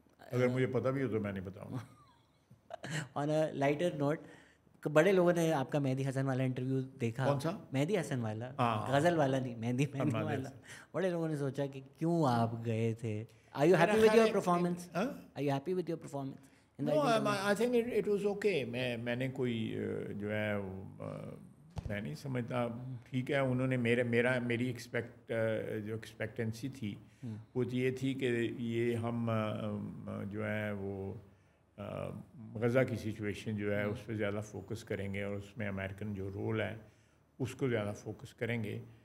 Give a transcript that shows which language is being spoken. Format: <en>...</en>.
<ur>اگر مجھے پتہ بھی ہو تو میں نہیں بتاؤں گا.</ur> <en>on a lighter note,</en> <ur>بڑے لوگوں نے آپ کا مہدی حسن والا انٹرویو دیکھا. کون سا؟ مہدی حسن والا، غزل والا نہیں، مہدی والا. بڑے لوگوں نے سوچا کہ کیوں آپ گئے تھے.</ur> <en>Are you happy with your performance? Are you happy with your performance? No, I think it was okay.</en> <ur>میں نے کوئی جو ہے میں نہیں سمجھتا. ٹھیک ہے انہوں نے میری جو ایکسپیکٹنسی تھی وہ یہ تھی کہ یہ ہم جو ہے وہ غزہ کی سچویشن جو ہے اس پہ زیادہ فوکس کریں گے اور اس میں امریکن جو رول ہے اس کو زیادہ فوکس کریں گے.</ur>